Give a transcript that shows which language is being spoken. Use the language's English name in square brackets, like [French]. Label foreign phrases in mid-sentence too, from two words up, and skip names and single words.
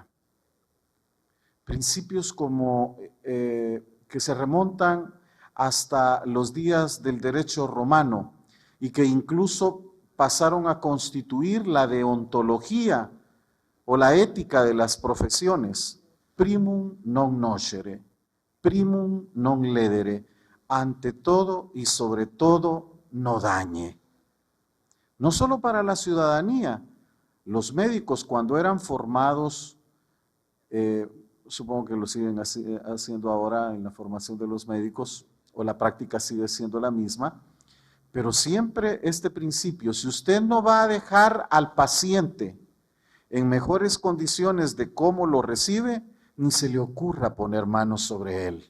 [Spanish] Principios como que se remontan hasta los días del derecho romano y que incluso pasaron a constituir la deontología o la ética de las profesiones. [Latin] Primum non nocere, primum non ledere, [Spanish] ante todo y sobre todo no dañe. No solo para la ciudadanía, los médicos cuando eran formados, supongo que lo siguen haciendo ahora en la formación de los médicos, o la práctica sigue siendo la misma, pero siempre este principio, si usted no va a dejar al paciente en mejores condiciones de cómo lo recibe, ni se le ocurra poner manos sobre él.